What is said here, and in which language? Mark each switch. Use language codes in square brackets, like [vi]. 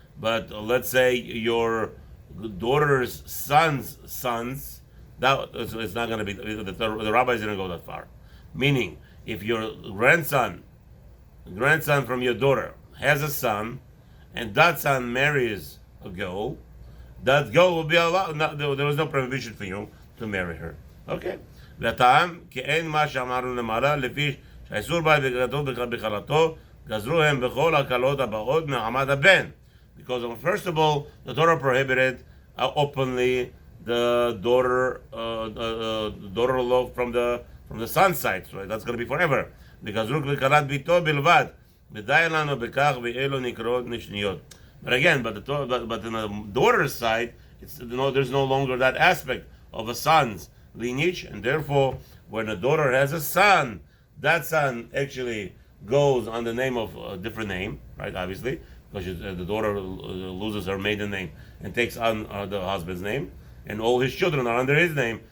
[en] But let's say your daughter's sons, that it's not going to be. The rabbis didn't go that far. Meaning, if your grandson from your daughter has a son, and that son marries a girl, that girl will be allowed. There was no prohibition for you to marry her. Okay. [he] והטעם, כי אין מה שאמרנו למעלה, לפי שהאיסור בא בגרתו בכלתו, גזרו הם בכל הקלות הבאות מעמד הבן. [en] Because first of all, the Torah prohibited openly the daughter-in-law from the son's side, so that's going to be forever. [he] Because וכלת ביתו בלבד, ודי לנו בכך ואלו נקראות משניות. [en] But again, but in the daughter's side, there's no longer that aspect of a son's lineage, and therefore, when a daughter has a son, that son actually goes on the name of a different name, right? Obviously, because the daughter loses her maiden name and takes on the husband's name, and all his children are under his name.